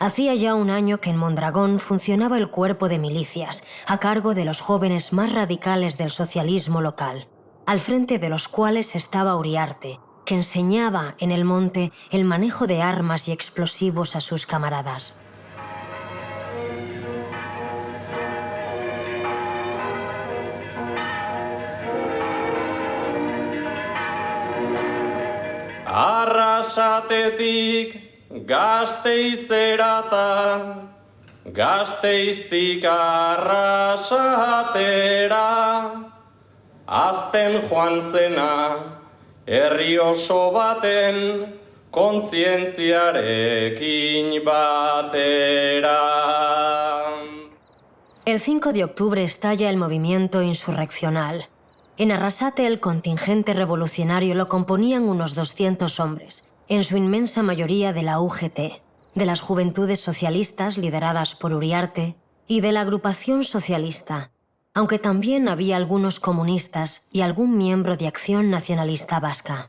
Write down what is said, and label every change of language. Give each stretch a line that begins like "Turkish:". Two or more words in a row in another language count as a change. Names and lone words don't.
Spanish: Hacía ya un año que en Mondragón funcionaba el cuerpo de milicias, a cargo de los jóvenes más radicales del socialismo local, al frente de los cuales estaba Uriarte, que enseñaba en el monte el manejo de armas y explosivos a sus camaradas.
Basque: Arrasatetik Gasteizerata, Gasteiztik Arrasatera, azten joan zena, herri oso baten, kontzientziarekin batera.
Spanish: El 5 de octubre estalla el movimiento insurreccional. En Arrasate el contingente revolucionario lo componían unos 200 hombres, en su inmensa mayoría de la UGT, de las Juventudes Socialistas lideradas por Uriarte y de la Agrupación Socialista, aunque también había algunos comunistas y algún miembro de Acción Nacionalista Vasca.